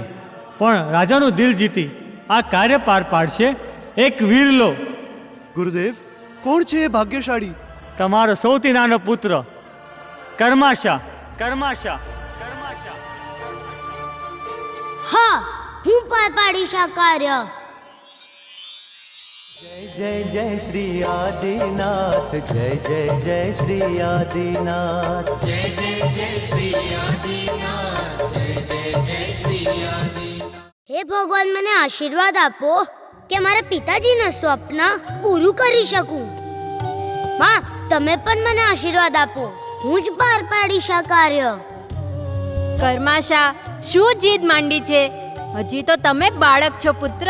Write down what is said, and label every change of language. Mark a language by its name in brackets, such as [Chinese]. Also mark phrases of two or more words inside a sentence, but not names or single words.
[Gujarati] પણ રાજાનું દિલ જીતી આ કાર્ય પાર પાડશે એક વીરલો. ગુરુદેવ, કોણ છે એ ભાગ્યશાળી? તમારો સૌથી નાનો પુત્ર કર્માશા. કર્માશા, કર્માશા. હા, હું પાર પાડીશ આ કાર્ય. [Hindi] जय जय श्री आदिनाथ, जय जय जय श्री आदिनाथ, जय जय जय श्री आदिनाथ, जय जय जय श्री आदिनाथ. [Gujarati] હે ભગવાન, મને આશીર્વાદ આપો કે મારા પિતાજીનું સ્વપ્ન પૂરું કરી શકું. માં, તમે પણ મને આશીર્વાદ આપો, હું જ પાર પાડીશ આ કાર્ય. કર્માશા, શું જીદ માંડી છે? હજી તો તમે બાળક છો પુત્ર.